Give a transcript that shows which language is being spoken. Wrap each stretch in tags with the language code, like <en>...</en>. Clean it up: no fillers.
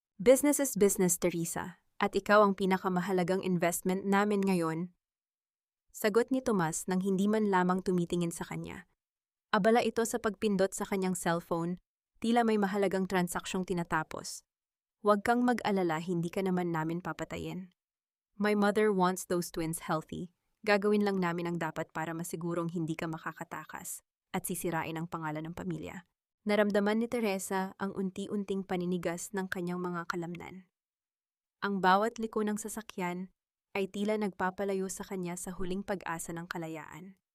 <en>Business is business,</en> <tl>Teresa, at ikaw ang pinakamahalagang investment namin ngayon. Sagot ni Tomas nang hindi man lamang tumitingin sa kanya. Abala ito sa pagpindot sa kanyang cellphone, tila may mahalagang transaksyong tinatapos. Huwag kang mag-alala, hindi ka naman namin papatayin.</tl> <en>My mother wants those twins healthy.</en> <tl>Gagawin lang namin ang dapat para masigurong hindi ka makakatakas at sisirain ang pangalan ng pamilya. Naramdaman ni Teresa ang unti-unting paninigas ng kanyang mga kalamnan. Ang bawat liko ng sasakyan ay tila nagpapalayo sa kanya sa huling pag-asa ng kalayaan.</tl>